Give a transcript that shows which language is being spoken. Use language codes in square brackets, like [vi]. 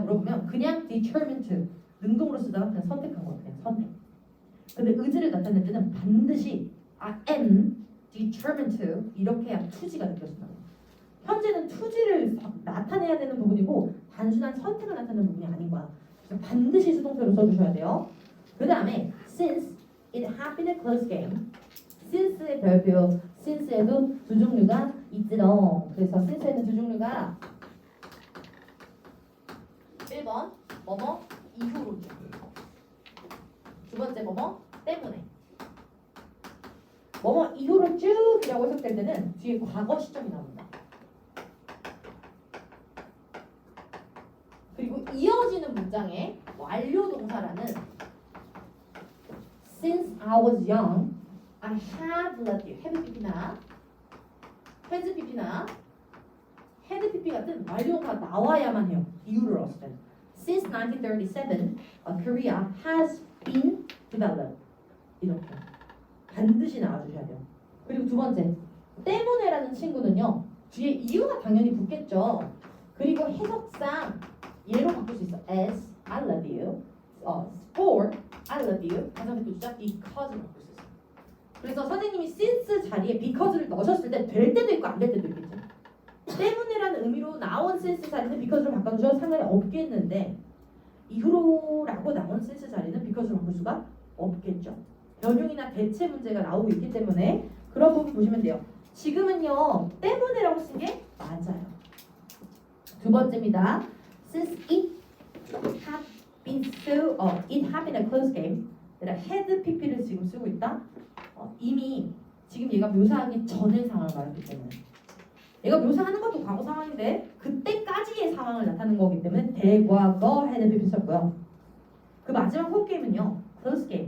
[ko] 물어보면 그냥 determined to 능동으로 쓰다가 그냥 선택한 거예요. 그냥 선택. 근데 의지를 나타낼 때는 반드시 [en] I am determined to [ko] 이렇게 해야 to지가 느껴진다. 현재는 to지를 나타내야 되는 부분이고 단순한 선택을 나타내는 부분이 아닌 거야. 그래서 반드시 수동태로 써주셔야 돼요. 그 다음에 [en] since it had been a close game. [ko] since의 별표 since에도 두 종류가 있지롱. 그래서 since에는 두 종류가 1번 뭐뭐 이후로죠. 두 번째 뭐뭐 때문에. 뭐뭐 이후로 쭉이라고 해석될 때는 뒤에 과거 시점이 나옵니다. 그리고 이어지는 문장에 완료 동사라는 [en] Since I was young, I have loved you. [ko] have pp나 has pp나 had pp 같은 완료가 나와야만 해요. 이유를 얻을 때는. [en] Since 1937, Korea has been developed. [ko] 이렇게 반드시 나와주셔야 돼요. 그리고 두 번째, 때문에라는 친구는요. 뒤에 이유가 당연히 붙겠죠. 그리고 해석상 얘로 바꿀 수 있어. [en] As I love you, for I love you. [ko] 가장 듣고 주자 because를 바꿀 수 있어. 그래서 선생님이 since 자리에 because를 넣으셨을 때 될 때도 있고 안 될 때도 있겠죠. 때문에라는 의미로 나온 since 자리는 because로 바꿔주셔도 상관이 없겠는데 이후로라고 나온 since 자리는 because로 바꿀 수가 없겠죠. 변형이나 대체 문제가 나오고 있기 때문에 그런 부분 보시면 돼요. 지금은요 때문에라고 쓴 게 맞아요. 두 번째입니다. [en] Since it had been it had been a close game. [ko] 내가 had pp를 지금 쓰고 있다. 이미 지금 얘가 묘사하기 전의 상황을 말하기 때문에 얘가 묘사하는 것도 과거 상황인데 그때까지의 상황을 나타내는 거기 때문에 대과거 had pp 썼고요. 그 마지막 홈 게임은요. close game.